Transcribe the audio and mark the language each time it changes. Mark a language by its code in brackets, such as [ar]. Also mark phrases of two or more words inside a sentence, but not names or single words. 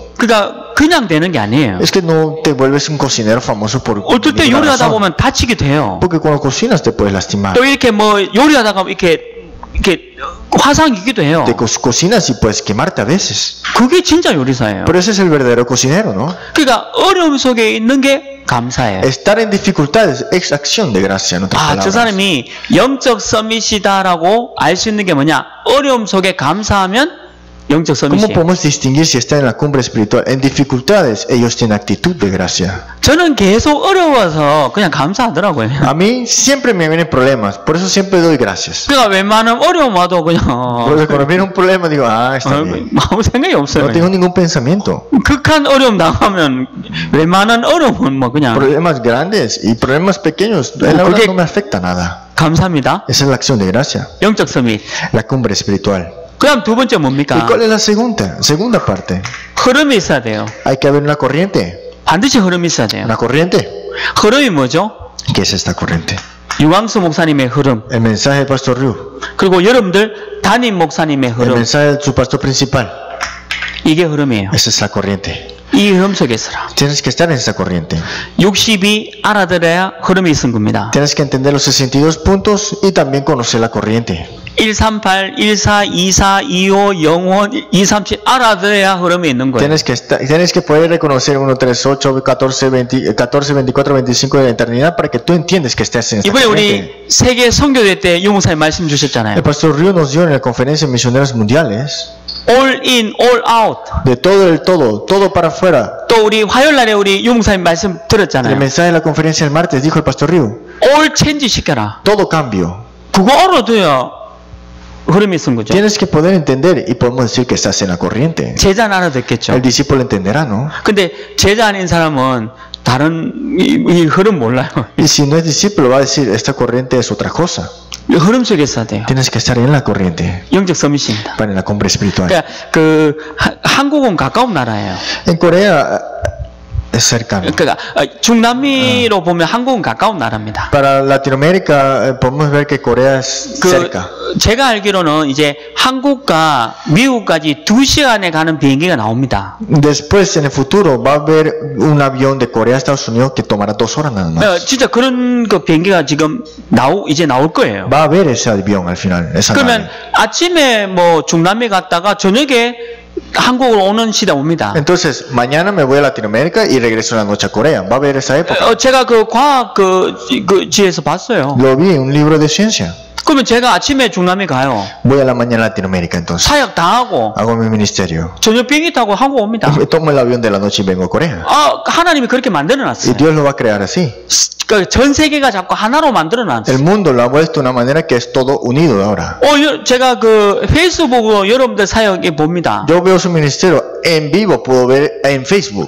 [ko] 그러니까 그냥 되는 게 아니에요. [es] Es que no te vuelves un cocinero famoso por [ko] 어떨 때 [es] ninguna [ko] 요리하다 [es] razón. [ko] 보면 다치기도 해요. [es] Porque cuando cocinas te puedes lastimar. [ko] 또 이렇게 뭐 요리하다가 이렇게 화상이기도 해요. [es] Te cocinas y puedes quemarte a veces. [ko] 그게 진짜 요리사예요. [es] Pero ese es el verdadero cocinero, ¿no? [ko] 그러니까 어려움 속에 있는 게 감사예요. [es] Estar en dificultades es acción de gracia, en otras [ko] 아, 저 [es] palabras. [ko] 사람이 영적 서밋이다라고 알 수 있는 게 뭐냐? 어려움 속에 감사하면 영적 [es] ¿Cómo [ko] 서밋이에요. [es] podemos distinguir si está en la cumbre espiritual? En dificultades, ellos tienen actitud de gracia. [ko] 저는 계속 어려워서 그냥 감사하더라고요. [es] A mí siempre me vienen problemas, por eso siempre doy gracias. [ko] 그러니까 웬만하면 어려움 와도 그냥 [es] Porque cuando viene un problema digo, está bien. [ko] 아무 생각이 없어요. [es] No tengo ningún pensamiento. [ko] 극한 어려움 당하면 웬만한 어려움은 뭐 그냥 [es] Problemas grandes y problemas pequeños, la verdad no me afecta nada. [ko] 감사합니다. [es] Esa es la acción de gracia, [ko] 영적 서밋. [es] la cumbre espiritual. [ko] 그 다음 두 번째 [es] ¿Y [ko] 뭡니까? [es] cuál es la segunda parte? [ko] 흐름이 있어야 돼요. [es] Hay que haber una corriente. [ko] 반드시 흐름이 있어야 돼요. [es] Una corriente. [ko] 흐름이 뭐죠? [es] ¿Qué es esta corriente? [ko] 유광수 목사님의 흐름, [es] El mensaje del pastor Ryu. [ko] 그리고 여러분들 담임 목사님의 [es] El [ko] 흐름, [es] mensaje de su pastor principal. [ko] 이게 흐름이에요. [es] Esa es la corriente. [ko] 이 흐름 속에 있어라. [es] Tienes que estar en esa corriente. [ko] 60이 알아들어야 흐름이 있은 겁니다. [es] Tienes que entender los 62 puntos y también conocer la corriente. [ko] 138, 14, 24, 25, 05, 237 알아들어야 흐름이 있는 거예요. [es] Tienes que poder reconocer 1, 3, 8, 14, 24, 25 de la eternidad para que tú entiendes que estás en esta [ko] 이번에 [es] corriente. [ko] 우리 세계 선교대 때 유목사님 말씀 주셨잖아요. [es] El pastor Ryu nos dio en la conferencia de misioneros mundiales [en] All in, all out. [es] de todo el todo para afuera. [ko] 또 우리 화요일 날에 우리 유목사님 말씀 [es] En el [ko] 들었잖아요. [es] mensaje de la conferencia del martes dijo el pastor Ryu, [en] all change [ko] 시켜라. [es] todo cambio. [ko] 그거 알아둬야 흐름이 있은 거죠. [es] Tienes que poder entender y podemos decir que estás en la corriente. [ko] 제자는 알아듣겠죠. [es] El discípulo entenderá, ¿no? [ko] 근데 제자 아닌 사람은 다른 이 흐름 몰라요. [es] Y si no es discípulo va a decir, esta corriente es otra cosa. [ko] 흐름 속에 있어야 돼요. [es] Tienes que estar en la corriente [ko] 영적 서밋입니다. [es] para en la cumbre espiritual. [ko] 그러니까 그 한국은 가까운 나라예요. [es] En Corea es cercano. [ko] 그러니까 중남미로 보면 한국은 가까운 나라입니다. [es] Para Latinoamérica podemos ver que Corea es cerca. [ko] 제가 알기로는 이제 한국과 미국까지 2시간에 가는 비행기가 나옵니다. [es] Después, en el futuro, va a haber un avión de Corea a Estados Unidos que tomará 2 horas nada más. [ko] 진짜 그런 그 비행기가 지금 이제 나올 거예요. [es] Va a haber ese avión al final, esa [ko] 그러면 [es] nave. [ko] 아침에 뭐 중남미 갔다가 저녁에 한국으로 오는 시대 옵니다. [es] Entonces, mañana me voy a Latinoamérica y regreso en la noche a Corea. Va a haber esa época. [ko] 제가 그 과학 그 지에서 봤어요. [es] Lo vi en un libro de ciencia. [ko] 그러면 제가 아침에 중남미 가요. [es] Voy a la mañana a Latinoamérica entonces. [ko] 사역 다 하고 [es] Hago mi ministerio. [ko] 저녁 비행기 타고 한국 옵니다. [es] Me tomo el avión de la noche y vengo a Corea. [ko] 하나님이 그렇게 [es] Y [ko] 만들어놨어요. [es] Dios lo va a crear así. [ko] 전 세계가 자꾸 하나로 만들어놨어요. [es] El mundo lo ha puesto de una manera que es todo unido ahora. [ko] 제가 그 페이스북으로 여러분들 사역에 봅니다. [es] Yo veo su ministerio en vivo, puedo ver en Facebook.